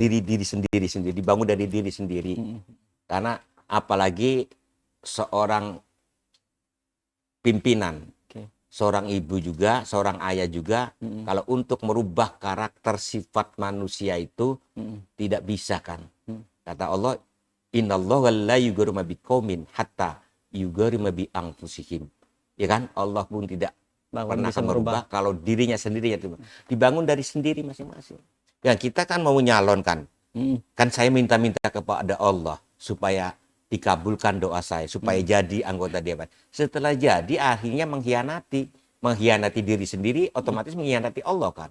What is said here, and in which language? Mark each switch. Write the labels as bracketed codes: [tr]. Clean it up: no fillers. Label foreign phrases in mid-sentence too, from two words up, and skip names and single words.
[id] diri sendiri, dibangun dari diri sendiri. Karena apalagi seorang pimpinan, seorang ibu juga, seorang ayah juga, kalau untuk merubah karakter sifat manusia itu tidak bisa kan. [ar] Kata Allah, إن الله لا يغير ما بقوم حتى يغيروا ما بأنفسهم. [id] Ya kan? Allah pun tidak pernah akan merubah kalau dirinya sendiri itu dibangun dari sendiri masing-masing. Ya kita kan mau menyalonkan, kan saya minta-minta kepada Allah supaya dikabulkan doa saya, supaya jadi anggota dewan. Setelah jadi akhirnya mengkhianati diri sendiri, otomatis mengkhianati Allah kan.